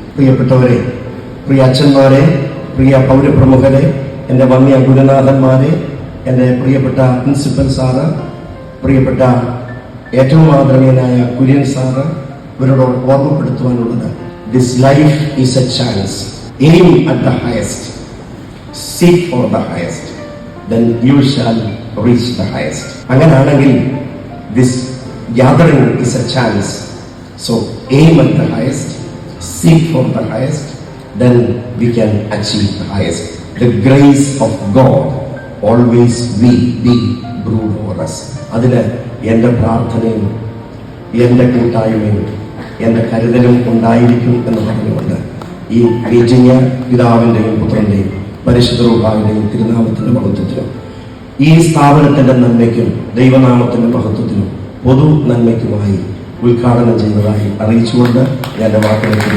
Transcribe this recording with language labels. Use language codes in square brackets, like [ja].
[ml] പ്രിയപ്പെട്ടവരെ, പ്രിയ അച്ഛന്മാരെ, പ്രിയ പൗരപ്രമുഖരെ, എൻ്റെ വന്യ ഗുരുനാഥന്മാരെ, എൻ്റെ പ്രിയപ്പെട്ട പ്രിൻസിപ്പൽ സാറ്, പ്രിയപ്പെട്ട ഏറ്റവും ആദരണീയനായ കുര്യൻ സാറ്, ഇവരോട് ഓർമ്മപ്പെടുത്തുവാനുള്ളത്, [en] This life is a chance. Aim at the highest, seek for the highest, then you shall reach the highest. [ml] അങ്ങനെയാണെങ്കിൽ [en] This gathering is a chance. So aim at the highest, seek for the highest, then we can achieve the highest. The grace of God always will be brood over us. [ml] അതിന് എൻ്റെ പ്രാർത്ഥനയും എൻ്റെ കൂട്ടായ്മയും എൻ്റെ കരുതലും ഉണ്ടായിരിക്കും എന്ന് പറഞ്ഞുകൊണ്ട് ഈ മീറ്റിംഗ് പിതാവിൻ്റെയും പുത്രൻ്റെയും പരിശുദ്ധ റൂഹായുടെയും തിരുനാമത്തിൻ്റെ മഹത്വത്തിനും ഈ സ്ഥാപനത്തിൻ്റെ നന്മയ്ക്കും ദൈവനാമത്തിൻ്റെ മഹത്വത്തിനും പൊതു നന്മയ്ക്കുമായി ഉദ്ഘാടനം ചെയ്തതായി അറിയിച്ചുകൊണ്ട് ഞാൻ വാക്കുകൾ